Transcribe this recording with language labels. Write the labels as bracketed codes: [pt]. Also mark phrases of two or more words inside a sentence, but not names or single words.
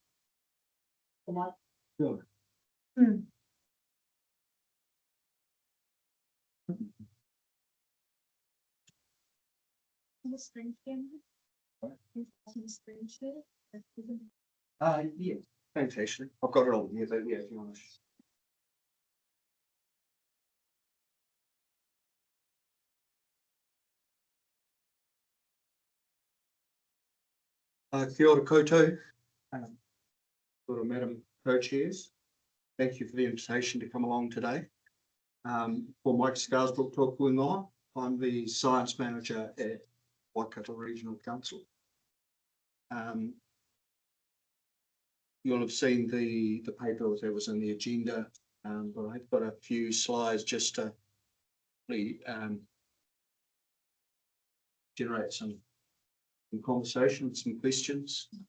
[en] Sure. Yeah, thanks, Ashley. I've got it all here, but yeah, if you want to. [mi] Kia ora koutou. Kia ora, [en] Madam Co-Chairs. Thank you for the invitation to come along today. For Mike Scarsbrook Tokuingoa, I'm the Science Manager at Waikato Regional Council. You'll have seen the paper that was in the agenda, but I've got a few slides just to really generate some conversation, some questions.